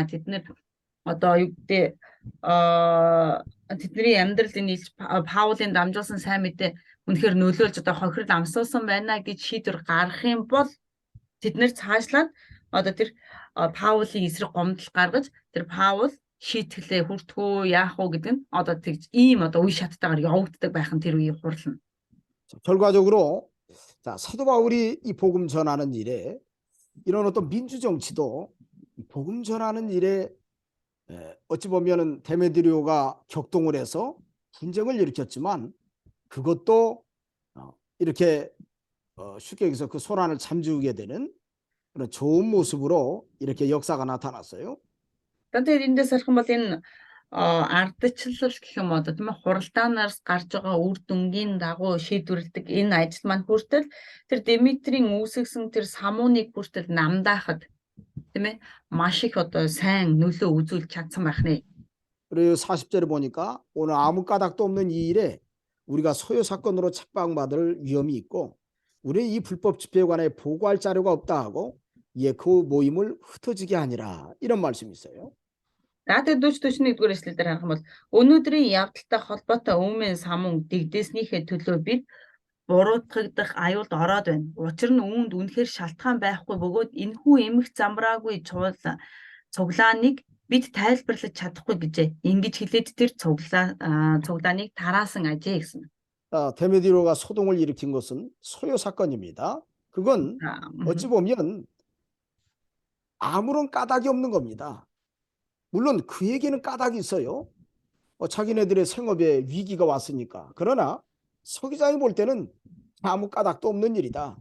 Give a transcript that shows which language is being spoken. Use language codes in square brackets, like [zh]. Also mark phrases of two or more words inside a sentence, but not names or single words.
[mn] Тэд нэр одоо юу гэдэг тэдний амьдрал энэ Илж Паулын дамжуулсан сайн мэдээ үнэхээр нөлөөлж одоо хохирол амсуулсан байна гэж шийдвэр гаргах юм бол тэд нэр цаашлаад одоо тэр Паулын эсрэг гомдол гаргаж тэр Паул шийтгэлээ хүртгөө яах вэ гэдэг нь одоо тэгж ийм одоо үе шаттайгаар явагддаг байх нь тэр үеийн хурал нь. [ko] 결과적으로 사도 바울이 이 복음 전하는 일에 이런 어떤 민주 정치도 복음 전하는 일에 어찌 보면은 데메드리오가 격동을 해서 분쟁을 일으켰지만 그것도 이렇게 쉽게 얘기해서 그 소란을 잠재우게 되는 그런 좋은 모습으로 이렇게 역사가 나타났어요. [mn] Тэгээд эндээс харах юм бол энэ ардчлал гэх юм одоо тийм ээ хуралдаанаас гарч байгаа үр дүнгийн дагуу шийдвэрлэдэг энэ ажил маань хүртэл тэр Димитрийн үүсгэсэн тэр самууныг хүртэл намдаахад тийм ээ маш их одоо сайн нөлөө үзүүлж чадсан байх нэ. [ko] 그리고 40절에 보니까 오늘 아무 까닭도 없는 이 일에 우리가 소요 사건으로 책방받을 위험이 있고 우리 이 불법 집회에 관해 보고할 자료가 없다 하고 예, 그 모임을 흩어지게 하니라 이런 말씀이 있어요. [mn] Тэгээд 40-41-р эшлэл дээр харах юм бол өнөөдрийн явдалтай холбоотой өмнө самун дэгдээснийхээ төлөө бид буруутгагдах аюулд ороод байна. Учир нь үүнд үнэхээр шалтгаан байхгүй бөгөөд энэхүү эмх замбраагүй цуглааныг бид тайлбарлаж чадахгүй гэжээ. Ингэж хэлээд тэр цуглааныг тараасан ажээ гэсэн. [ko] 데메드리오가 소동을 일으킨 것은 소요 사건입니다. 그건 어찌 보면 아무런 까닭이 없는 겁니다. 물론 그에게는 까닭이 있어요. 자기네들의 생업에 위기가 왔으니까. 그러나 서 기장이 볼 때는 아무 까닭도 없는 일이다.